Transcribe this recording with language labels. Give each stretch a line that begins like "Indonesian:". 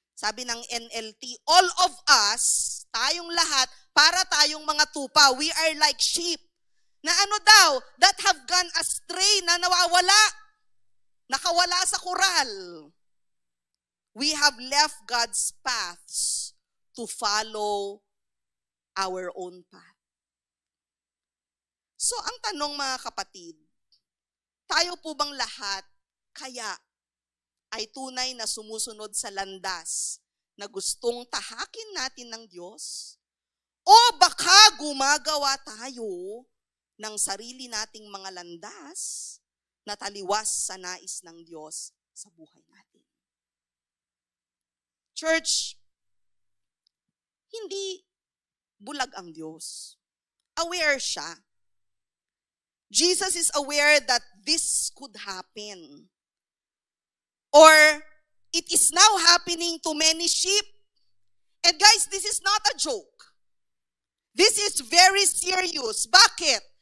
Filipino: Sabi ng NLT,
English: all of us,
Filipino: tayong lahat, para tayong mga tupa,
English: we are like sheep,
Filipino: na
English: that have gone astray,
Filipino: na nawawala, nakawala sa koral.
English: We have left God's paths to follow our own path.
Filipino: So, ang tanong mga kapatid, tayo po bang lahat kaya ay tunay na sumusunod sa landas na gustong tahakin natin ng Diyos? O baka gumagawa tayo ng sarili nating mga landas na taliwas sa nais ng Diyos sa buhay natin? Church, hindi bulag ang Diyos. Aware siya.
English: Jesus is aware that this could happen. Or, it is now happening to many sheep. And guys, this is not a joke. This is very serious. Bakit?